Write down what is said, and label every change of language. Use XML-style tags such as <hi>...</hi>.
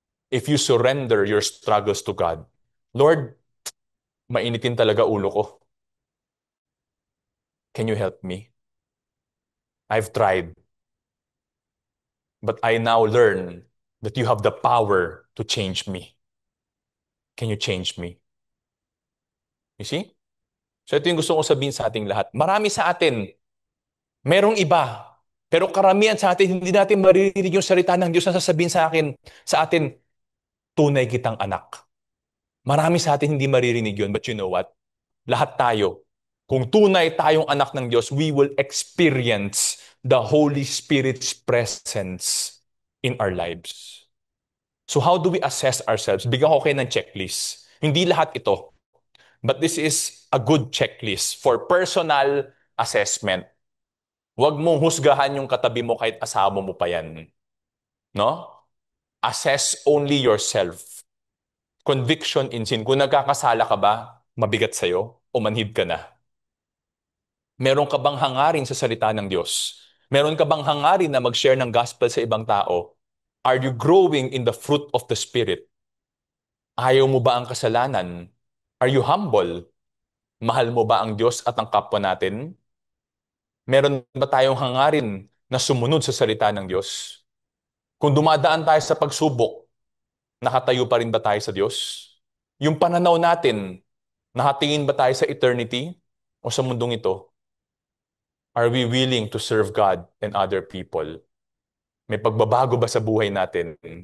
<en>If you surrender your struggles to God, Lord,</en> <tl>mainitin talaga ulo ko.</tl> <en>Can you help me? I've tried. But I now learn that you have the power to change me. Can you change me? You see?</en> <tl>So ito yung gusto ko sabihin sa ating lahat. Marami sa atin, merong iba. Pero karamihan sa atin, hindi natin maririnig yung salita ng Diyos na sasabihin sa atin, tunay kitang anak. Marami sa atin hindi maririnig yun.</tl> <en>But you know what?</en> <tl>Lahat tayo, Kung tunay tayong anak ng Diyos,</tl> <en>we will experience the Holy Spirit's presence in our lives. So how do we assess ourselves?</en> <tl>Bigyan ko kayo ng checklist. Hindi lahat ito,</tl> <en>but this is a good checklist for personal assessment.</en> <tl>Huwag mong husgahan yung katabi mo kahit asawa mo pa yan. No?</tl> <en>Assess only yourself. Conviction in sin.</en> <tl>Kung nagkakasala ka ba, mabigat sa'yo o manhid ka na? Meron ka bang hangarin sa salita ng Diyos? Meron ka bang hangarin na mag-share ng gospel sa ibang tao?</tl> <en>Are you growing in the fruit of the Spirit?</en> <tl>Ayaw mo ba ang kasalanan?</tl> <en>Are you humble?</en> <tl>Mahal mo ba ang Diyos at ang kapwa natin? Meron ba tayong hangarin na sumunod sa salita ng Diyos? Kung dumadaan tayo sa pagsubok, nakatayo pa rin ba tayo sa Diyos? Yung pananaw natin, nakatingin ba tayo sa eternity o sa mundong ito?</tl> <en>Are we willing to serve God and other people?</en> <tl>May pagbabago ba sa buhay natin?</tl>